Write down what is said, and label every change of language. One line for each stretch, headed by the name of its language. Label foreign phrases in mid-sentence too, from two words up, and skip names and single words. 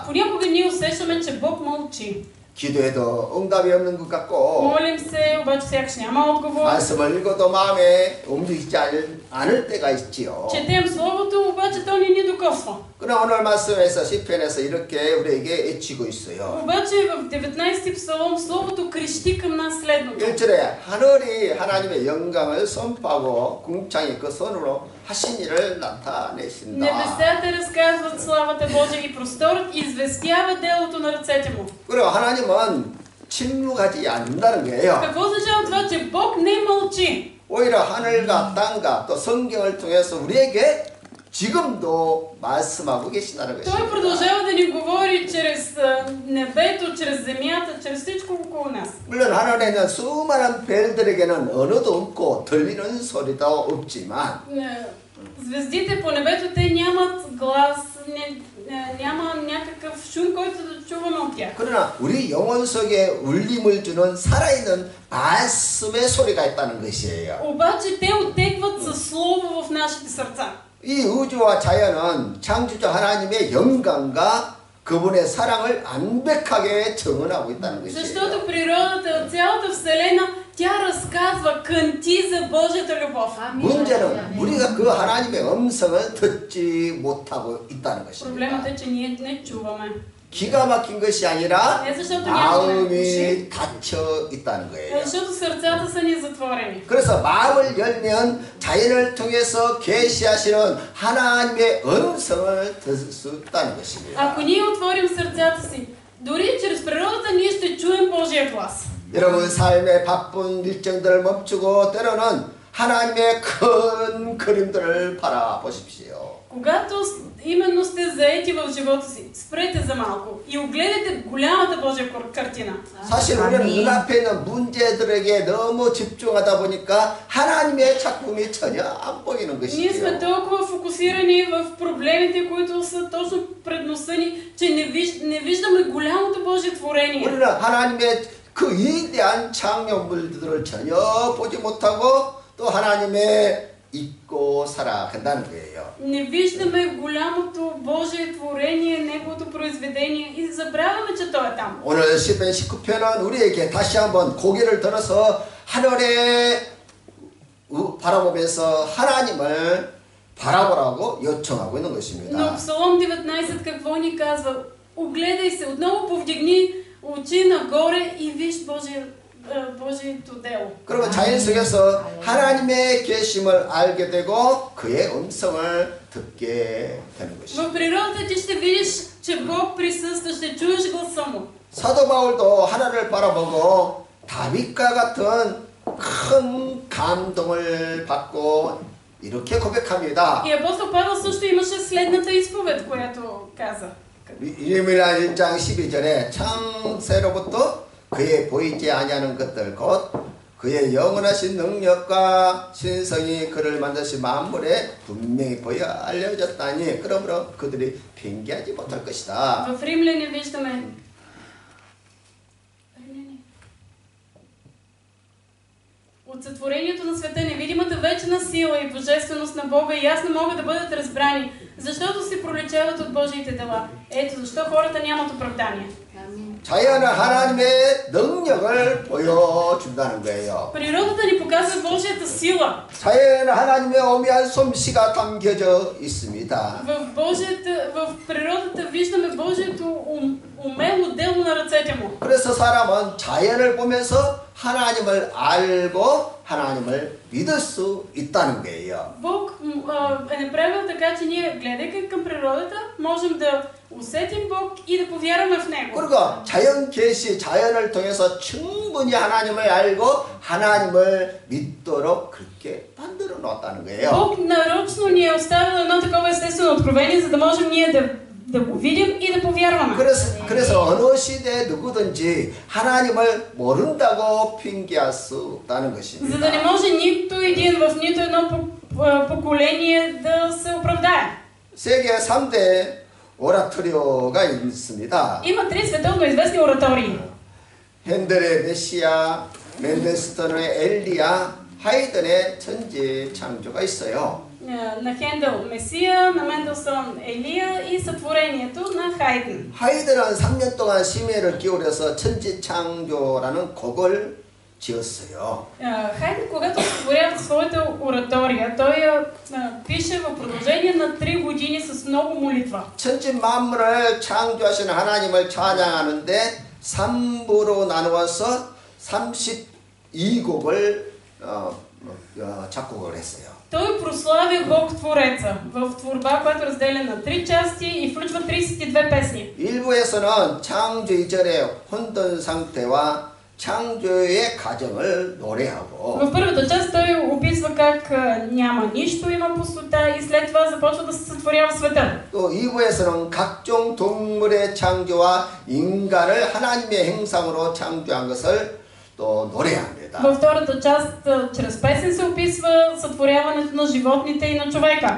Bulgarian: Понякога ние усещаме, че Бог мълчи.
Korean: 기도해도 응답이 없는 것 같고
Bulgarian: Молим се, обаче сякаш няма отговор.
Korean: 말씀을 읽어도 마음에 움직이지 않을 때가 있지요.
Bulgarian: Четем Словото, обаче то не ни докосва.
Korean: 그러나 오늘 말씀에서 시편에서 이렇게 우리에게 외치고 있어요.
Bulgarian: обаче в 19-ти псалом Словото крещи към нас следното.
Korean: 1절에 하늘이 하나님의 영광을 선포하고 궁창이 그 손으로 하신 일을 나타내신다.
Bulgarian: Небесата разказват славата Божия и просторът известява делото на ръцете му.
Korean: 그리고 하나님은 침묵하지 않는다는 거예요.
Bulgarian: Какво означава това, че Бог не мълчи?
Korean: 오히려 하늘과 땅과 또 성경을 통해서 우리에게 지금도 말씀하고 계시다는 Той 것입니다.
Bulgarian: продължава да ни говори чрез небето, чрез земята, чрез всичко около нас.
Korean: 물론 하늘에 있는 수많은 별들에게는 언어도 없고 들리는 소리도 없지만
Bulgarian: Звездите по небето, те нямат глас, няма някакъв шум, който да чуваме от тях.
Korean: 그러나 우리 영혼 속에 울림을 주는 살아있는 말씀의 소리가 있다는 것이에요.
Bulgarian: обаче те отекват със слово в нашите сърца.
Korean: 이 우주와 자연은 창조주 하나님의 영광과 그분의 사랑을 완벽하게 증언하고 있다는 것이에요.
Bulgarian: Защото природата от цялата Вселена, тя разказва, кънти за Божията любов.
Korean: 문제는 우리가 그 하나님의 음성을 듣지 못하고 있다는 것입니다.
Bulgarian: Проблемът е, че ние не чуваме.
Korean: 기가 막힌 것이 아니라
Bulgarian: Не защото нямаме уши,
Korean: 마음이 닫혀 있다는 거예요.
Bulgarian: защото сърцата са ни затворени.
Korean: 그래서 마음을 열면 자연을 통해서 계시하시는 하나님의 음성을 들을 수 있다는 것입니다.
Bulgarian: Ако ние отворим сърцата си, дори чрез природата ние ще чуем Божия глас.
Korean: 여러분 삶의 바쁜 일정들을 멈추고 때로는 하나님의 큰 그림들을 바라보십시오.
Bulgarian: Когато именно сте заети в живота си, спрете за малко и огледайте голямата Божия картина.
Korean: 사실 우리는 눈앞에 있는 문제들에게 너무 집중하다 보니까 하나님의 작품이 전혀 안 보이는
Bulgarian: Ние сме
Korean: 것이죠.
Bulgarian: толкова фокусирани в проблемите, които са точно пред носа ни, че не виждаме голямото Божие творение.
Korean: 우리는 하나님의 그 위대한 창조물들을 전혀 보지 못하고 또 하나님의 잊고 살아간다는 거예요.
Bulgarian: Не виждаме голямото Божие творение, Неговото произведение и забравяме, че Той е там.
Korean: 오늘 시편 19편은 우리에게 다시 한번 고개를 들어서 하늘에 바라보면서 하나님을 바라보라고 요청하고 있는 Но 것입니다.
Bulgarian: Псалом 19 какво ни казва? Огледай се, отново повдигни очи нагоре и виж Божието дело.
Korean: 그러면 자연 속에서 하나님의 계심을 알게 되고 그의 음성을 듣게 되는 것입니다.
Bulgarian: В природата ти ще видиш, че Бог присъства, ще чуеш гласа му.
Korean: 사도 바울도 하나님을 바라보고 다윗과 같은 큰 감동을 받고 이렇게 고백합니다.
Bulgarian: И апостол Павел също имаше следната изповед, която каза.
Korean: 이르미야 1장 12절에 창세로부터 그의 보이지 아니하는 것들 곧 그의 영원하신 능력과 신성이 그를 만드신 만물에 분명히 보여 알려졌다니 그러므로 그들이 핑계하지 못할 것이다.
Bulgarian: В Римляни виждаме от сътворението на света невидимата вечна сила и божественост на Бога ясно могат да бъдат разбрани, защото се проличават от Божиите дела. Ето защо хората нямат оправдание.
Korean: 자연은 하나님의 능력을 보여준다는 거예요.
Bulgarian: Природата ни показва Божията сила.
Korean: 자연은 하나님의 오묘한 솜씨가 담겨져 있습니다.
Bulgarian: В природата виждаме Божието умело дело на ръцете му.
Korean: 그래서 사람은 자연을 보면서 하나님을 알고 하나님을 믿을 수 있다는 거예요.
Bulgarian: Бог е направил така, че ние, гледайки към природата, можем да усетим Бог и да повярваме в Него.
Korean: 그리고 자연 계시, 자연을 통해서 충분히 하나님을 알고 하나님을 믿도록 그렇게 만들어 놓았다는 거예요.
Bulgarian: Бог нарочно ни е оставил едно такова естествено откровение, за да можем ние да го видим и да повярваме.
Korean: 그래서 어느 시대에 누구든지 하나님을 모른다고 핑계할 수 없다는 것입니다.
Bulgarian: За да не може нито един в нито едно поколение да се оправдае.
Korean: 세계 3대 오라토리오가 있습니다.
Bulgarian: Има три световно известни оратории.
Korean: 핸델의 메시아, 멘델스턴의 엘리야, 하이든의 천지 창조가 있어요.
Bulgarian: На Хендел Месия, на Менделсон Елия и сътворението на Хайден.
Korean: 하이든은 3년 동안 심혈을 기울여서 천지 창조라는 곡을 지었어요.
Bulgarian: Хайден, когато сътворява своята оратория, той я пише в продължение на 3 години с много молитва.
Korean: 천지 만물을 창조하신 하나님을 찬양하는데 3부로 나누어서 32곡을 작곡을 했어요.
Bulgarian: Той прославя Бог Твореца в творба, която разделя на 3 части и включва 32 песни.
Korean: 일부에서는 창조 이전의 혼돈 상태와 창조의 과정을 노래하고
Bulgarian: В първата част той описва как няма нищо, има пустота и след това започва да се сътворява света.
Korean: 또 2부에서는 각종 동물의 창조와 인간을 하나님의 행상으로 창조한 것을 또 노래합니다.
Bulgarian: Във втората част чрез песен се описва сътворяването на животните и на човека.